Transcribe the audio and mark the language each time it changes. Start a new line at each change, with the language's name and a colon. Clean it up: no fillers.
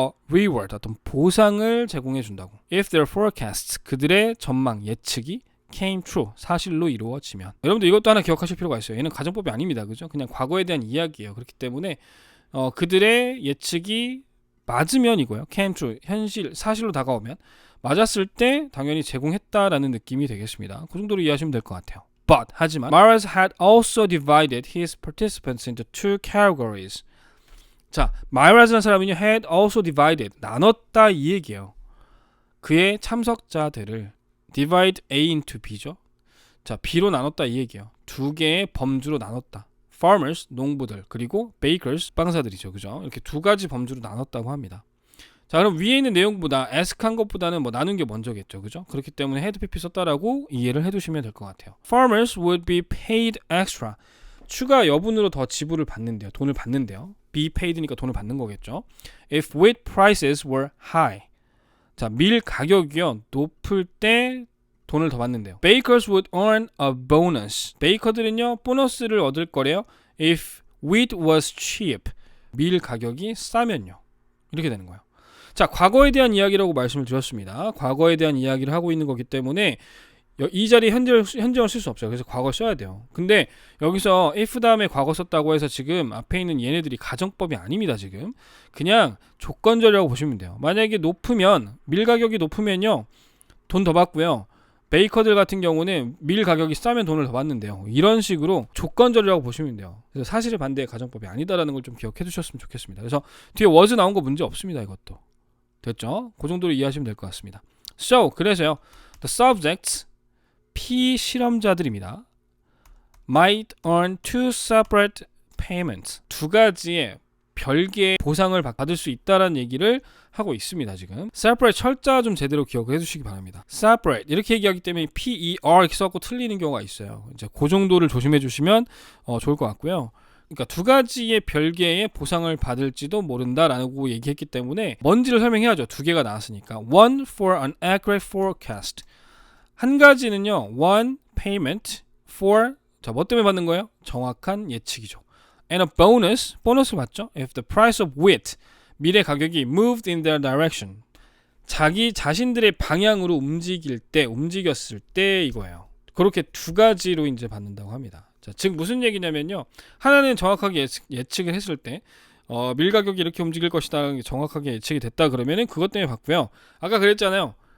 Korean: reward 어떤 보상을 제공해 준다고.
English: if their forecasts
Korean: 그들의 전망 예측이
English: came true
Korean: 사실로 이루어지면. 여러분들 이것도 하나 기억하실 필요가 있어요. 얘는 가정법이 아닙니다. 그죠? 그냥 과거에 대한 이야기예요. 그렇기 때문에 그들의 예측이 맞으면 이거예요.
English: came true
Korean: 현실 사실로 다가오면 맞았을 때 당연히 제공했다라는 느낌이 되겠습니다. 그 정도로 이해하시면 될 것 같아요.
English: But
Korean: 하지만
English: Myers had also divided his participants into two categories.
Korean: 자, Myeras라는 사람은요
English: had also divided
Korean: 나눴다 이 얘기예요. 그의 참석자들을 divide A into B죠. 자, B로 나눴다 이 얘기예요. 두 개의 범주로 나눴다. farmers 농부들 그리고 bakers 빵사들이죠. 그죠? 이렇게 두 가지 범주로 나눴다고 합니다. 자, 그럼 위에 있는 내용보다 ask한 것보다는 뭐 나눈 게 먼저겠죠. 그죠? 그렇기 때문에 had PP 썼다라고 이해를 해두시면 될 것 같아요.
English: Farmers would be paid extra.
Korean: 추가 여분으로 더 지불을 받는데요. 돈을 받는데요. be paid니까 돈을 받는 거겠죠.
English: If wheat prices were high.
Korean: 자, 밀 가격이요. 높을 때 돈을 더 받는데요.
English: Bakers would earn a bonus.
Korean: 베이커들은요. 보너스를 얻을 거래요.
English: If wheat was cheap.
Korean: 밀 가격이 싸면요. 이렇게 되는 거예요. 자, 과거에 대한 이야기라고 말씀을 드렸습니다. 과거에 대한 이야기를 하고 있는 거기 때문에 이 자리에 현재를 쓸 수 없어요. 그래서 과거 써야 돼요. 근데 여기서 if 다음에 과거 썼다고 해서 지금 앞에 있는 얘네들이 가정법이 아닙니다. 지금 그냥 조건절이라고 보시면 돼요. 만약에 높으면 밀 가격이 높으면요 돈 더 받고요. 베이커들 같은 경우는 밀 가격이 싸면 돈을 더 받는데요. 이런 식으로 조건절이라고 보시면 돼요. 그래서 사실의 반대의 가정법이 아니다라는 걸 좀 기억해 두셨으면 좋겠습니다. 그래서 뒤에 was 나온 거 문제 없습니다. 이것도 됐죠? 그 정도로 이해하시면 될 것 같습니다.
English: So
Korean: 그래서요
English: the subjects
Korean: 피실험자들입니다.
English: might earn two separate payments.
Korean: 두 가지의 별개의 보상을 받을 수 있다라는 얘기를 하고 있습니다. 지금 separate 철자 좀 제대로 기억을 해주시기 바랍니다. separate 이렇게 얘기하기 때문에 PER 이렇게 써갖고 틀리는 경우가 있어요. 이제 그 정도를 조심해 주시면 좋을 것 같고요. 그러니까 두 가지의 별개의 보상을 받을지도 모른다라고 얘기했기 때문에 뭔지를 설명해야죠. 두 개가 나왔으니까.
English: One for an accurate forecast.
Korean: 한 가지는요.
English: One payment for
Korean: 자, 뭐 때문에 받는 거예요? 정확한 예측이죠.
English: And a bonus.
Korean: 보너스 받죠.
English: If the price of wheat
Korean: 밀의 가격이
English: moved in their direction.
Korean: 자기 자신들의 방향으로 움직였을 때 이거예요. 그렇게 두 가지로 이제 받는다고 합니다. 자, 즉 무슨 얘기냐면요. 하나는 정확하게 예측을 했을 때 밀 가격이 이렇게 움직일 것이다 정확하게 예측이 됐다 그러면은 그것 때문에 받고요. 아까 그랬잖아요.